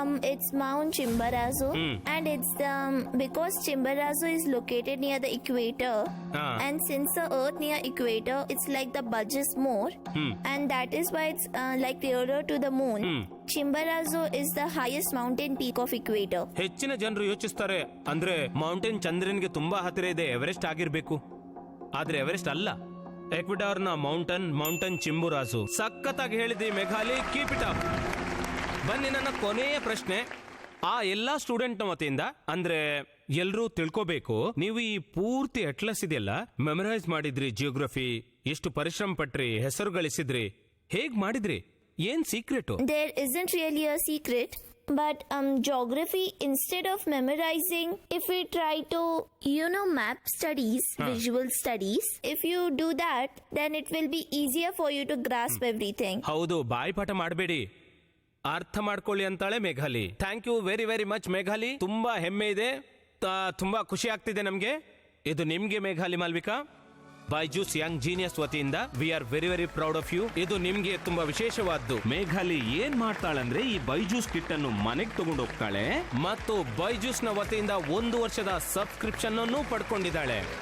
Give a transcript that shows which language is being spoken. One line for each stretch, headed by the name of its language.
English: It's Mount Chimborazo, and it's because Chimborazo is located near the equator, and since the Earth near equator, it's like the budges more, and that is why it's like nearer to the moon. Chimborazo is the highest mountain peak of equator.
Kannada: ಹೆಚ್ಚಿನ ಜನರು ಯೋಚಿಸ್ತಾರೆ ಅಂದ್ರೆ mountain ಚಂದ್ರನಿಗೆ ತುಂಬಾ ಹತ್ತಿರ ಇದೆ, Everest ಆಗಿರ್ಬೇಕು. ಆದ್ರೆ ಎವರೆಸ್ಟ್ ಅಲ್ಲ, ಎಕ್ವಡಾರ್ ನ ಮೌಂಟನ್ ಚಿಂಬುರಾಸು. ಸಖತ್ತಾಗಿ ಹೇಳಿದ್ರಿ ಮೇಘಾಲಿ,
English: Keep it up.
Kannada: ಬನ್ನಿ, ನನ್ನ ಕೊನೆಯ ಪ್ರಶ್ನೆ. ಆ ಎಲ್ಲಾ ಸ್ಟೂಡೆಂಟ್ ವತಿಯಿಂದ, ಅಂದ್ರೆ ಎಲ್ರೂ ತಿಳ್ಕೋಬೇಕು, ನೀವು ಈ ಪೂರ್ತಿ ಅಟ್ಲಸ್ ಇದೆಯಲ್ಲ ಮೆಮರೈಸ್ ಮಾಡಿದ್ರಿ, ಜಿಯೋಗ್ರಫಿ ಎಷ್ಟು ಪರಿಶ್ರಮ ಪಟ್ರಿ, ಹೆಸರು ಗಳಿಸಿದ್ರಿ, ಹೇಗ್ ಮಾಡಿದ್ರಿ? ಏನ್ secret?
English: There isn't really a secret, but geography, instead of memorizing, if we try to map studies, visual studies, if you do that, then it will be easier for you to grasp everything.
Kannada: ಹೌದು, ಬಾಯಿಪಾಠ ಮಾಡಬೇಡಿ, ಅರ್ಥ ಮಾಡ್ಕೊಳ್ಳಿ ಅಂತಾಳೆ ಮೇಘಾಲಿ.
English: thank you very very much
Kannada: ಮೇಘಾಲಿ. ತುಂಬಾ ಹೆಮ್ಮೆ ಇದೆ, ತುಂಬಾ ಖುಷಿ ಆಗ್ತಿದೆ ನಮ್ಗೆ. ಇದು ನಿಮ್ಗೆ ಮೇಘಾಲಿ ಮಾಲ್ವಿಕಾ, ಬೈಜೂಸ್ ಯಂಗ್ ಜೀನಿಯಸ್ ವತಿಯಿಂದ
English: We are very very proud of you.
Kannada: ಇದು ನಿಮ್ಗೆ ತುಂಬಾ ವಿಶೇಷವಾದ್ದು. ಮೇಘಾಲಿ ಏನ್ ಮಾಡ್ತಾಳಂದ್ರೆ ಈ ಬೈಜೂಸ್ ಕಿಟ್ ಅನ್ನು ಮನೆಗೆ ತಗೊಂಡು ಹೋಗ್ತಾಳೆ ಮತ್ತು ಬೈಜೂಸ್ ನ ವತಿಯಿಂದ 1 ವರ್ಷದ ಸಬ್ಸ್ಕ್ರಿಪ್ಷನ್ ಅನ್ನು ಪಡ್ಕೊಂಡಿದ್ದಾಳೆ.